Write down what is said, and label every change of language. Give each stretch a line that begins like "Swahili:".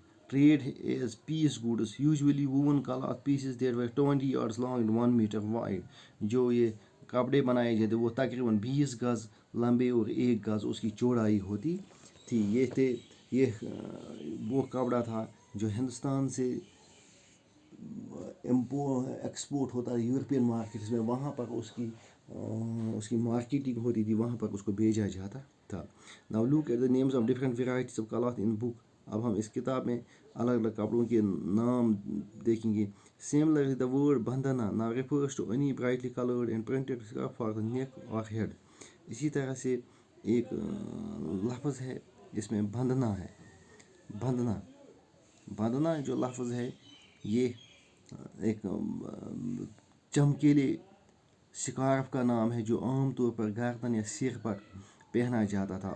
English: Trade as piece goods، usually woven cloth pieces that were 20 yards long and 1 meter wide.
Urdu: جو یہ کپڑے بنائے جاتے وہ تقریباً 20 گز لمبے اور 1 گز اس کی چوڑائی ہوتی تھی. یہ وہ کپڑا تھا جو ہندوستان سے ایکسپورٹ ہوتا ہے یورپین مارکیٹس میں، وہاں پر اس کی مارکیٹنگ ہوتی تھی، وہاں پر اس کو بھیجا جاتا تھا.
English: Now look at the names of different varieties of cloth in book.
Urdu: اب ہم اس کتاب میں الگ الگ کپڑوں کے نام دیکھیں گے.
English: Similarly the word bandhana now refers to any brightly colored and printed scarf for the neck or head.
Urdu: اسی طرح سے ایک لفظ ہے جس میں بندھنا ہے. بندھنا جو لفظ ہے یہ ایک چمکیلے سکارف کا نام ہے جو عام طور پر گردن یا سر پر پہنا جاتا تھا.